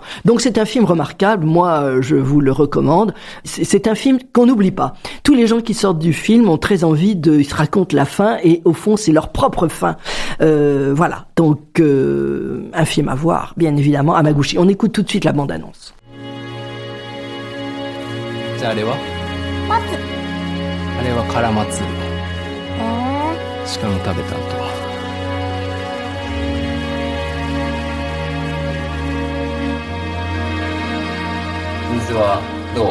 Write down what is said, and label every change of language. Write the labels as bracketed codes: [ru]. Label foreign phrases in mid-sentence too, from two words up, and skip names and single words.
[fr] Donc c'est un film remarquable. Moi, je vous le recommande. C'est un film qu'on n'oublie pas. Tous les gens qui sortent du film ont très envie ils se racontent la fin, et au fond, c'est leur propre fin. Voilà. Donc, un film à voir, bien évidemment, Hamaguchi. On écoute tout de suite la bande-annonce. [ja] じゃああれは松。あれはカラマツあしかも食べた後水はどう？